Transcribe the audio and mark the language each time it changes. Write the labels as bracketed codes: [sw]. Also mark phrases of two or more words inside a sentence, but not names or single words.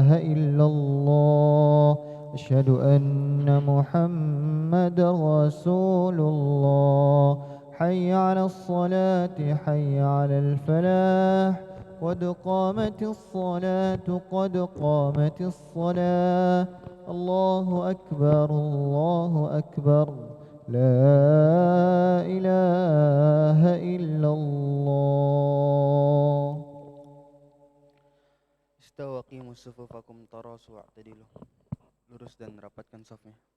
[ar] إلا الله أشهد أن محمد رسول الله حي على الصلاة حي على الفلاح قد قامت الصلاة قد قامت الصلاة الله أكبر الله أكبر لا إله إلا الله. استووا أقيموا صفوفكم تراصوا واعتدلوا. [id] Lurus dan rapatkan safnya.